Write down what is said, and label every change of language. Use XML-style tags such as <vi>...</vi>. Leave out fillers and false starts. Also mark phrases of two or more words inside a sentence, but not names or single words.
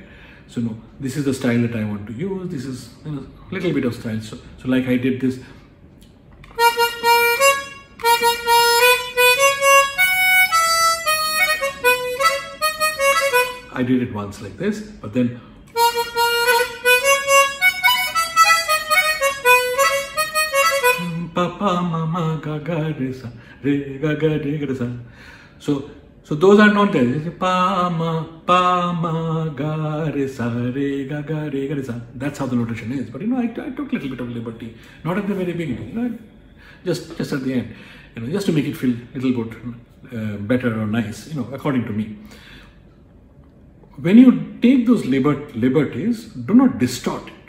<en>So this is the style that I want to use. This is a little bit of style. So like I did this. I did it once like this, but then Papa, Mama, Gaga, Re, Sa, Re, Gaga, Re, Ga, Sa. So those are not there. Pa, Ma, Ga, Re, Sa, Re, Gaga, Re, Ga, Sa. That's how the notation is. But I took a little bit of liberty, not at the very beginning, just at the end, just to make it feel a little bit better or nice, according to me. When you take those liberties, do not distort it.</en>